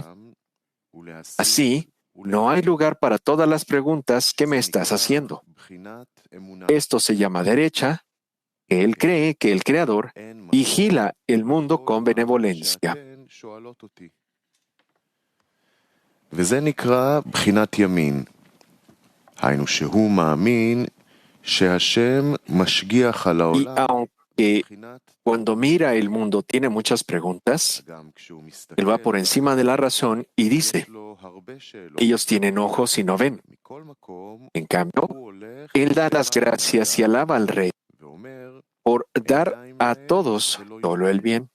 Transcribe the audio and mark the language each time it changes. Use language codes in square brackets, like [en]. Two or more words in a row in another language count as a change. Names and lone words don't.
[es] Así, no hay lugar para todas las preguntas que me estás haciendo. Esto se llama derecha, que él cree que el Creador vigila el mundo con benevolencia. [he] וזה נקרא בחינת ימין. היינו שהוא מאמין שהשם משגיח על [es] Y [he] העולם. [es] aunque cuando mira el mundo tiene muchas preguntas, él va por encima de la razón y dice, ellos tienen ojos y no ven. En cambio, él da las gracias y alaba al Rey por dar a todos solo el bien.